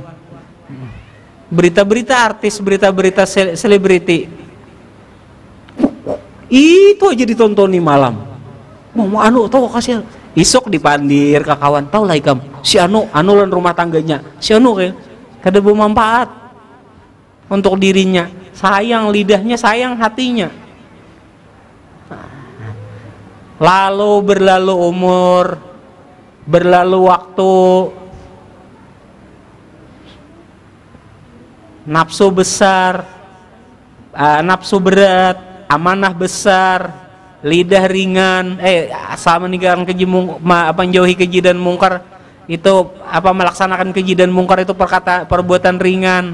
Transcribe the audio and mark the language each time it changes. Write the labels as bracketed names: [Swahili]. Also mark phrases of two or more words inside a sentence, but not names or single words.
[Indonesian] Berita-berita artis, berita-berita selebriti. Itu aja ditontoni malam. [Banjar] Mau tahu kasih isok dipandir ke kawan, tahu lah ikam si anu lan rumah tangganya si anu kayak kada bermanfaat untuk dirinya, sayang lidahnya, sayang hatinya. [Indonesian] Lalu berlalu umur, berlalu waktu, nafsu besar, nafsu berat, amanah besar, lidah ringan, sama meninggalkan keji, menjauhi keji dan mungkar itu melaksanakan keji dan mungkar itu perbuatan ringan.